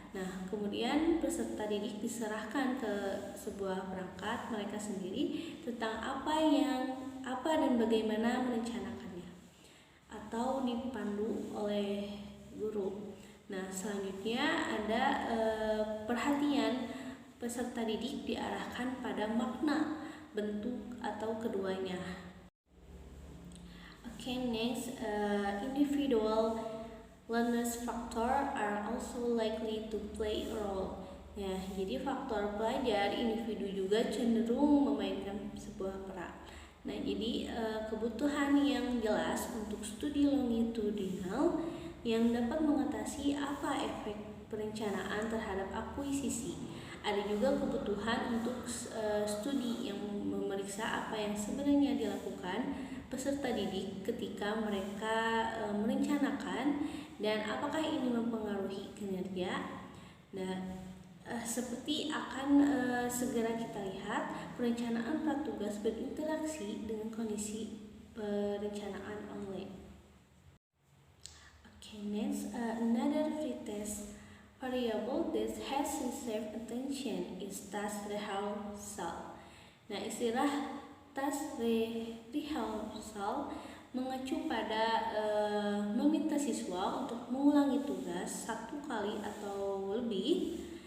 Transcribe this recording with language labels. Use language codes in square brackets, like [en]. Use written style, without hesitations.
[id] Nah, kemudian peserta didik diserahkan ke sebuah perangkat mereka sendiri tentang apa dan bagaimana merencanakannya, atau dipandu oleh guru. Nah, selanjutnya ada perhatian peserta didik diarahkan pada makna, bentuk, atau keduanya. [en] Okay, next, individual learners factor are also likely to play a role. [id] Ya, jadi faktor pelajar individu juga cenderung memainkan sebuah peran. Nah, jadi kebutuhan yang jelas untuk studi longitudinal yang dapat mengatasi apa efek perencanaan terhadap akuisisi. Ada juga kebutuhan untuk studi yang memeriksa apa yang sebenarnya dilakukan peserta didik ketika mereka merencanakan dan apakah ini mempengaruhi kinerja. Nah, seperti akan segera kita lihat, perencanaan pratugas berinteraksi dengan kondisi perencanaan online. [en] Okay, next, another pretest variable that has received attention is task rehearsal. [id] Nah, istilah task rehearsal mengacu pada meminta siswa untuk mengulangi tugas satu kali atau lebih.